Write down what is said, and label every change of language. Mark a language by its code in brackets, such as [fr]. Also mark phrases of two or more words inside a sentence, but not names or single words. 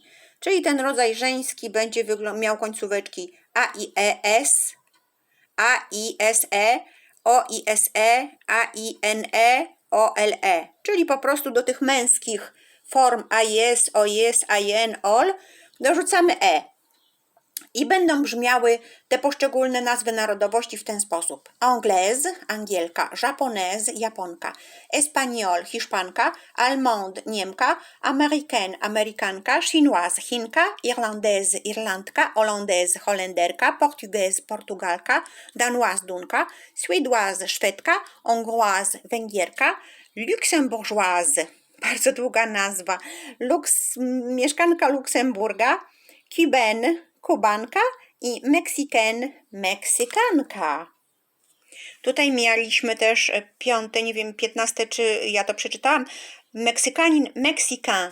[pl] Czyli ten rodzaj żeński będzie miał końcóweczki AIES, AISE, OISE, AINE, OLE. Czyli po prostu do tych męskich form AIS, OIS, AIN, OL dorzucamy I będą brzmiały te poszczególne nazwy narodowości w ten sposób: Anglaise, Angielka, Japonaise, Japonka, Espagnol, Hiszpanka, Allemande, Niemka, Américaine, Amerykanka, Chinoise, Chinka, Irlandaise, Irlandka, Hollandaise, Holenderka, Portugaise, Portugalka, Danoise, Dunka, Suédoise, Szwedka, Hongroise, Węgierka, Luksemburgeoise, bardzo długa nazwa, mieszkanka Luksemburga, Cubaine, Kubanka i Meksyken, Meksykanka. Tutaj mieliśmy też piąte, nie wiem, 15, czy ja to przeczytałam, Meksykanin, Meksykan.